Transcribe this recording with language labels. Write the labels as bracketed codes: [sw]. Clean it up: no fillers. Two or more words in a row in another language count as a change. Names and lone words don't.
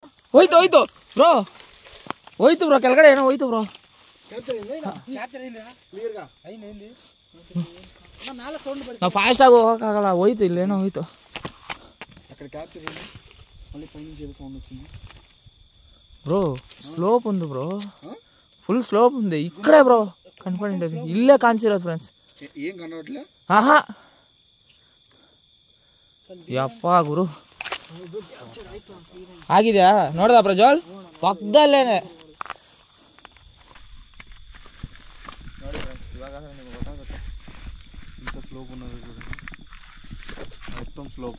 [kn] ಹೋಯ್ತು ಹೋಯ್ತು ಬ್ರೋ, ಹೋಯ್ತು ಬ್ರೋ, ಕೆಳಗಡೆ ಏನೋ ಹೋಯ್ತು ಬ್ರೋ. ನಾವು ಫಾಸ್ಟಾಗಿ ಹೋಗೋಕ್ಕಾಗಲ್ಲ, ಹೋಯ್ತು ಇಲ್ಲೇನೋ ಹೋಯ್ತು బ్రో. [te] స్లోప్ ఉంది బ్రో, ఫుల్ స్లోప్ ఉంది ఇక్కడే బ్రో కనపడింది. [kn] ಇಲ್ಲೇ ಕಾಂಚಿರೋದು ಫ್ರೆಂಡ್ಸ್. [te] ఏం కనవట్లే. [kn] ఆహా ಯಪ್ಪ ಗುರು ಆಗಿದ್ಯಾ ನೋಡ್ದ ಪ್ರಜ್ವಲ್? ಪಕ್ಕದಲ್ಲೇನೆ ನೋಡಿ ಫ್ರೆಂಡ್ಸ್, ಇವಾಗ ನಿಮ್ಗೆ ಗೊತ್ತಾಗುತ್ತೆ ಇಂಥ ಸ್ಲೋಪ್ ಅನ್ನೋದು ಮೊತ್ತಂ ಸ್ಲೋಪ್,